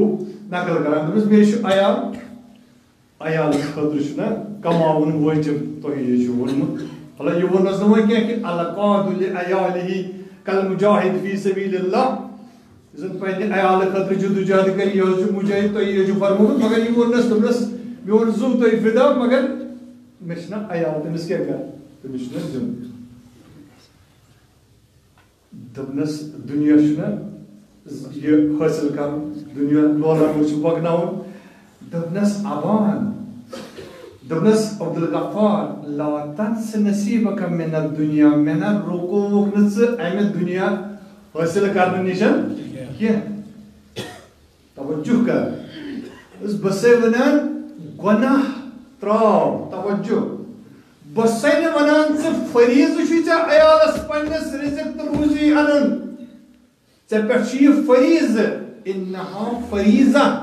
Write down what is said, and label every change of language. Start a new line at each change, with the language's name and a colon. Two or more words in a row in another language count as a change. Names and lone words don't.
Kashmiri: نقل کران دوٚپنس مےٚ چھُ عیال خٲطرٕ چھُنہ کماوُن وٲجِب تۄہہِ یہِ چھُ ووٚنمُت حالا یہ ونس نہ کینٛہہ کہ
Arabic: القاد لعیالہ کالمجاہد فی سبیل اللہ
Kashmiri: زن پننہِ عیالہٕ خٲطرٕ جدوجہد کر یہ چھُ مجاہد تۄہہِ یہِ چھُ فرمومُت مگر یہ ونس دوٚپنس میون زُو تۄہہِ فدا مگر مےٚ چھُنہ عیال تٔمِس کیٛاہ کر تٔمِس چھُنہ دیُن دوٚپنس دُنیا چھُنہ یہ حٲصِل کرُن دُنیا لولامُت چھُ پکناوُن دوٚپنس ابان دوٚپنس عبدالغفار
Arabic: لا تنس نصیبک من الدنیا
Kashmiri: من رکوک نہ ژٕ امہِ دنیا حٲصِل کرنہٕ نِش کینٛہہ توجہ کر بہٕ سے ونان گۄناہ تراو توجہ بہٕ سے نہٕ ونان ژٕ فریٖضہٕ چھُے ژےٚ عیالس پننس رزق تہٕ روزی انُن ژےٚ پٮ۪ٹھ چھُ یہِ فریٖضہٕ
Arabic: انہا فریٖضہ